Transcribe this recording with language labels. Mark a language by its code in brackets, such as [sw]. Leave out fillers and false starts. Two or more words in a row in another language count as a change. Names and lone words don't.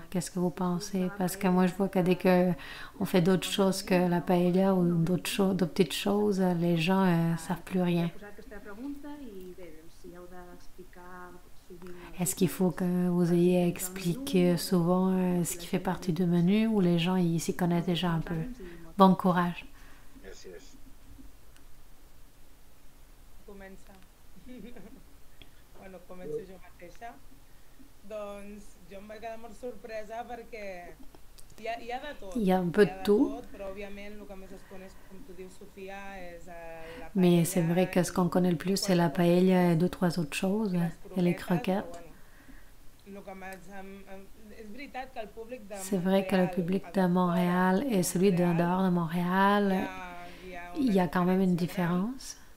[fr] Qu'est-ce que vous pensez? Parce que moi, je vois que dès qu'on fait d'autres choses que la paella ou d'autres petites choses, les gens ne savent plus rien. Est-ce qu'il faut que vous ayez expliqué souvent ce qui fait partie du menu ou les gens ils s'y connaissent déjà un peu? Bon courage. [ca] Bueno, començo jo mateixa. Doncs jo em vaig quedar molt sorpresa perquè hi ha de tot. [fr] Il y a un peu de tout. [ca] Però òbviament el que més es coneix, com tu dius, Sofia, és la paella. [fr] Mais c'est vrai que ce qu'on connaît le plus, c'est la paella et deux, trois autres choses, et les croquettes. C'est vrai que le public de Montréal et celui de dehors de Montréal, il y a quand même une différence.